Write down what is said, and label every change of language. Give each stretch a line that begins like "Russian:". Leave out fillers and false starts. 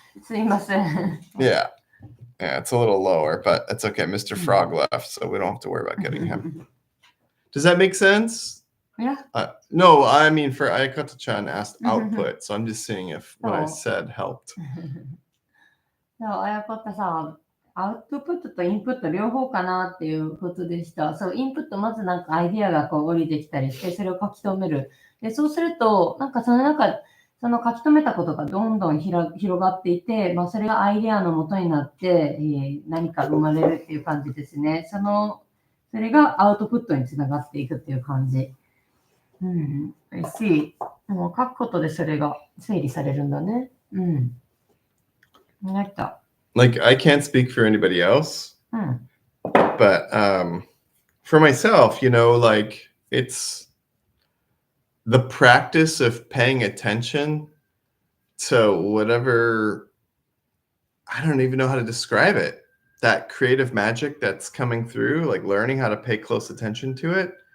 Japanese: すいません.
English: Yeah. Yeah, it's a little lower, but it's okay. Mr. Frog left, so we don't have to worry about getting him. Does that make sense? Yeah. No, I mean for Ayakata-chan asked output, so I'm just seeing if what I said helped.
Japanese: そう、あやこったさ、アウトプットとインプット両方かなっていうことでした。そう、インプットまずなんかアイディアがこう降りてきたりして、それを書き留める。で、そうすると、なんかその中、その書き留めたことがどんどん広がっていて、まあ、それがアイデアの元になって、何か生まれるっていう感じですね。それがアウトプットにつながっていくっていう感じ。
English: I see.
Japanese: もう書くことでそれが整理されるんだね。
English: like that. Like, I can't speak for anybody else, but for myself, you know, like the practice of paying attention to whatever, I don't even know how to describe it, that creative magic that's coming through, like learning how to pay close attention to it.